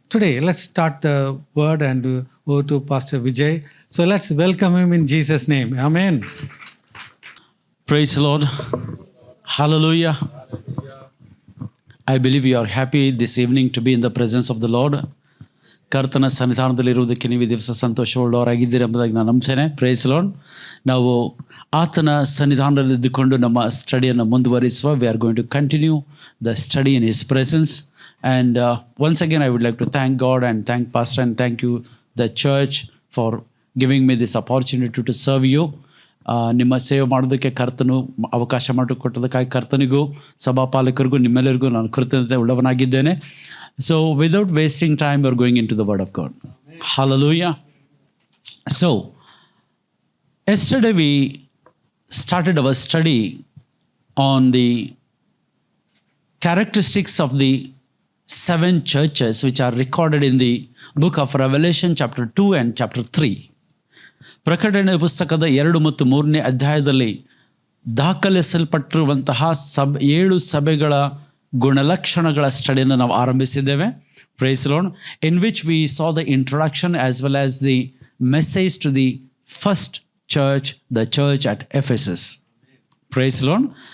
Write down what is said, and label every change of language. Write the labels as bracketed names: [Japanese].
[English] Today, let's start the word and go to Pastor Vijay. So let's welcome him in Jesus' name. Amen. Praise the Lord. Hallelujah. I believe you are happy this evening to be in the presence of the Lord. [Kannada] ಕರ್ತನ ಸನ್ನಿಧಾನದಲ್ಲಿರುವುದಕ್ಕೆ ನೀವು ದಿವಸ ಸಂತೋಷವುಳ್ಳವರಾಗಿದ್ದೀರಿ ಎಂಬುದಾಗಿ ನಾನು ನಂಬ್ತೇನೆ. [English] Praise Lord. [Kannada] ನಾವು ಆತನ ಸನ್ನಿಧಾನದಲ್ಲಿ ಇದ್ದುಕೊಂಡು ನಮ್ಮ ಸ್ಟಡಿಯನ್ನು ಮುಂದುವರಿಸುವ. [English] We are going to continue the study in his presence. And once again I would like to thank God and thank pastor and thank you the church for giving me this opportunity to serve you. [Kannada] ನಿಮ್ಮ ಸೇವೆ ಮಾಡೋದಕ್ಕೆ ಕರ್ತನು ಅವಕಾಶ ಮಾಡಿಕೊಟ್ಟದಕ್ಕಾಗಿ ಕರ್ತನಿಗೂ ಸಭಾಪಾಲಕರಿಗೂ ನಿಮ್ಮೆಲ್ಲರಿಗೂ ನಾನು ಕೃತಜ್ಞತೆ ಉಳ್ಳವನಾಗಿದ್ದೇನೆ. [English] So without wasting time, we're going into the Word of God. Amen. Hallelujah. So yesterday we started our study on the characteristics of the 7 churches which are recorded in the book of Revelation chapter 2 and chapter 3. [Kannada] ಪ್ರಕಟಣೆ ಪುಸ್ತಕದ 2 ಮತ್ತು 3ನೇ ಅಧ್ಯಾಯದಲ್ಲಿ ದಾಖಲಿಸಲ್ಪಟ್ಟಿರುವಂತಹ 7 ಸಭೆಗಳ ಗುಣಲಕ್ಷಣಗಳ ಸ್ಟಡಿಯನ್ನು ನಾವು ಆರಂಭಿಸಿದ್ದೇವೆ. [English] Praise Lord. In which we saw the introduction as well as the message to the first church, the church at Ephesus. Praise Lord.